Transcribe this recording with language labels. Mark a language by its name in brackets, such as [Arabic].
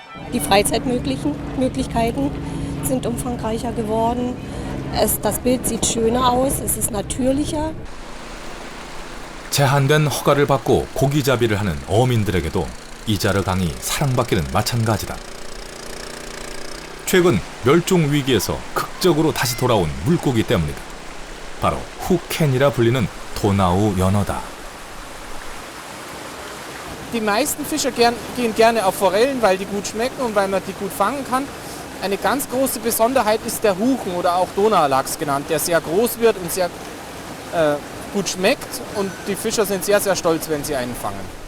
[German] Die Freizeitmöglichkeiten sind umfangreicher geworden. Das Bild sieht schöner aus, es ist natürlicher. [Korean] 제한된 허가를 받고 고기잡이를 하는 어민들에게도 이자르 강이 사랑받기는 마찬가지다. 최근 멸종 위기에서 극적으로 다시 돌아온 물고기 때문이다. 바로 후켄이라 불리는 도나우 연어다. [German] Die meisten Fischer gehen gerne auf Forellen, weil die gut schmecken und weil man die gut fangen kann. Eine ganz große Besonderheit ist der Huchen oder auch Donaulachs genannt, der sehr groß wird und sehr gut schmeckt und die Fischer sind sehr, sehr stolz, wenn sie einen fangen.